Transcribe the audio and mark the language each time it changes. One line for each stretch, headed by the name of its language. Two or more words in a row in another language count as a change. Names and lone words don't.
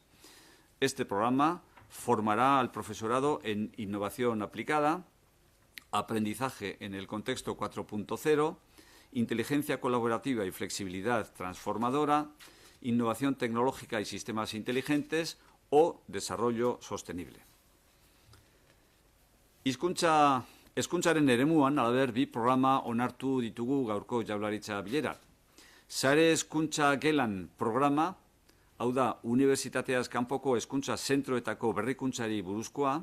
Spanish: Este programa formará al profesorado en innovación aplicada, aprendizaje en el contexto 4.0, inteligencia colaborativa y flexibilidad transformadora, innovación tecnológica y sistemas inteligentes o desarrollo sostenible.
Basque: Hezkuntzaren eremuan, halaber, bi programa onartu ditugu gaurko Jaurlaritza bileran. Sare hezkuntza gelan programa, hau da, unibertsitateaz kanpoko hezkuntza zentroetako berrikuntzari buruzkoa.